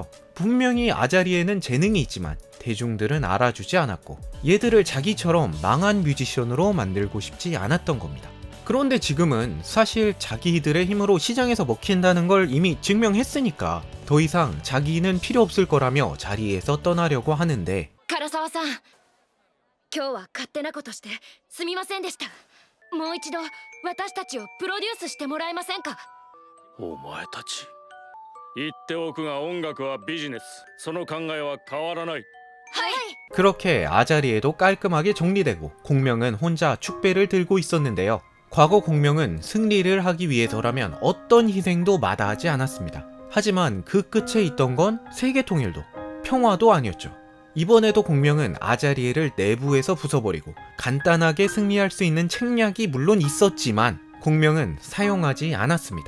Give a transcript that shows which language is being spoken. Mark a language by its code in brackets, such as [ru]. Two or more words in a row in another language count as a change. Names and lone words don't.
[ko] 분명히 아자리에는 재능이 있지만 대중들은 알아주지 않았고 얘들을 자기처럼 망한 뮤지션으로 만들고 싶지 않았던 겁니다. 그런데 지금은 사실 자기들의 힘으로 시장에서 먹힌다는 걸 이미 증명했으니까 더 이상 자기는 필요 없을 거라며 자리에서 떠나려고 하는데 [ja] 唐沢さん、今日は勝手なことしてすみませんでした。もう一度私たちをプロデュースしてもらえませんか。お前たち言っておくが音楽はビジネス。その考えは変わらない。 [ko] 그렇게 아자리에도 깔끔하게 정리되고 공명은 혼자 축배를 들고 있었는데요. 과거 공명은 승리를 하기 위해서라면 어떤 희생도 마다하지 않았습니다. 하지만 그 끝에 있던 건 세계 통일도, 평화도 아니었죠. 이번에도 공명은 아자리에를 내부에서 부숴버리고 간단하게 승리할 수 있는 책략이 물론 있었지만 공명은 사용하지 않았습니다.